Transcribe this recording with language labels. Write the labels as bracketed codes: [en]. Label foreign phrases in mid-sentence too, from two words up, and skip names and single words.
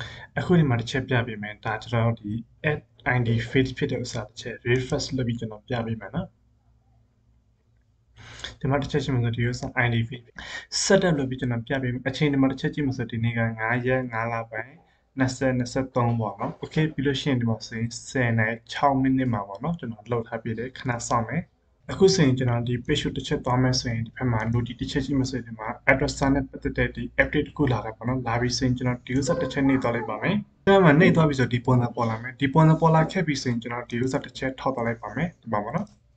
[my] အခုဒီမှာတစ်ချက်ပြပေးမယ်ဒါကျွန်တော်ဒီ [en] add id field [my] ဖြစ်တဲ့ဥစ္စာတစ်ချက် refresh လုပ်ပြီးကျွန်တော်ပြပေးမယ်နော်ဒီမှာတစ်ချက်ရှိမှဆိုဒီဥစ္စာ [en] id field setup [my] လုပ်ပြီးကျွန် တော်ပြပေးမယ်အချိန်ဒီမှာတစ်ချက်ကြည့်မှဆိုဒီနေ့က9ရက်9လပိုင်း2023ပေါ့နော် okay ပြီးလို့ရှိရင်ဒီမှာဆိုရင်10နိုင်6မိနစ်မှာပေါ့နော်ကျွန်တော်လှုပ်ထားပြတယ်ခဏစောင့်မယ်အခုဆိုရင်ကျွန်တော်ဒီ page တစ်ချက်သွားမယ်ဆိုရင်ဒီဘက်မှာ notice တစ်ချက်ရှိမှဆိုရင်ဒီမှာ address နဲ့ပတ်သက်တဲ့ဒီ update တစ်ခုလာတာပေါ့နော်လာပြီးဆိုရင်ကျွန်တော်ဒီ user တစ်ချက်နှိပ်သွားလိုက်ပါမယ်ဒီမှာနှိပ်သွားပြီဆိုဒီပုံစံပေါ်လာမယ်ဒီပုံစံပေါ်လာခဲ့ပြီဆိုရင်ကျွန်တော်ဒီ user တစ်ချက်ထောက်သွားလိုက်ပါမယ်ဒီမှာပေါ့နော်